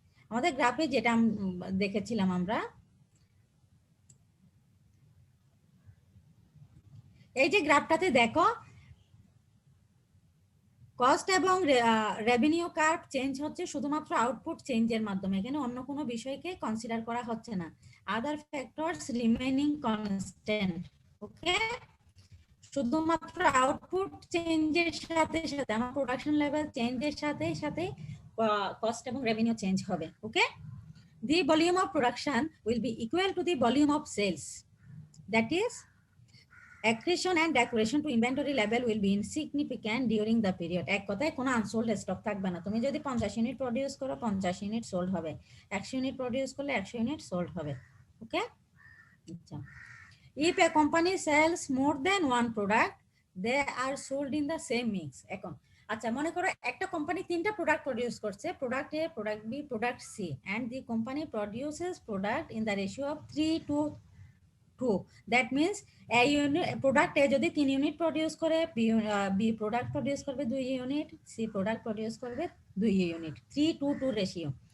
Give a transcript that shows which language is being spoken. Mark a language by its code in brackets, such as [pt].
[bn] আমাদের গ্রাফে যেটা দেখেছিলাম আমরা, এই যে গ্রাফটাতে দেখো কস্ট এবং রেভিনিউ কার্ভ চেঞ্জ হচ্ছে শুধুমাত্র আউটপুট চেঞ্জের মাধ্যমে, এখানে অন্য কোনো বিষয়কে কনসিডার করা হচ্ছে না। [en] Other factors remaining constant. [bn] ওকে, শুধুমাত্র আউটপুট চেঞ্জের সাথে সাথে আমার প্রোডাকশন লেভেল চেঞ্জের সাথে সাথে কস্ট এবং রেভিনিউ চেঞ্জ হবে। [en] Okay, the volume of production will be equal to the volume of sales, that is accretion and decretion to inventory level will be insignificant during the period. [bn] এক কথায় কোনো unsold stock থাকবে না। তুমি যদি 50 unit produce করো 50 unit sold হবে, 100 unit produce করলে 100 ইউনিট সোল্ড হবে। [en] Okay, আচ্ছা, if a company sells more than one product, they are sold in the same mix. [bn] এখন আচ্ছা, মনে করো একটা কোম্পানি 3টা প্রোডাক্ট প্রডিউস করছে, product A, product B, product C, [en] and the company produces product in the ratio of 3:2. That means a unit [bn] product এ যদি 3 unit produce করে, B product produce করবে 2 ইউনিট, সি প্রোডাক্ট প্রডিউস করবে 2 unit, 3:2 ratio.